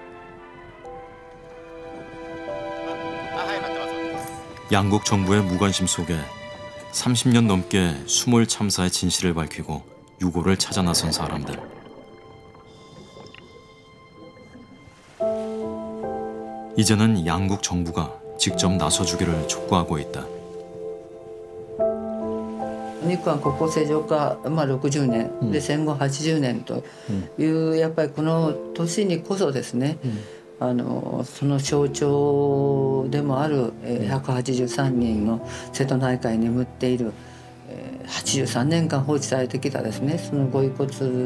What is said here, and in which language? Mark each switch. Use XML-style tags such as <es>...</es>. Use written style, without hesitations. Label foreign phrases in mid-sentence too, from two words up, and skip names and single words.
<ko>양국 정부의 무관심 속에 30년 넘게 수몰 참사의 진실을 밝히고 유고를 찾아 나선 사람들. 이제는 양국 정부가 직접 나서주기를 촉구하고 있다.</ko> <ja>日韓国交正常化、60年で戦後80年というやっぱりこの年にこそですね、その象徴でもある 183人の瀬戸内海に眠っている83年間放置されてきたですね、そのご遺骨</ja>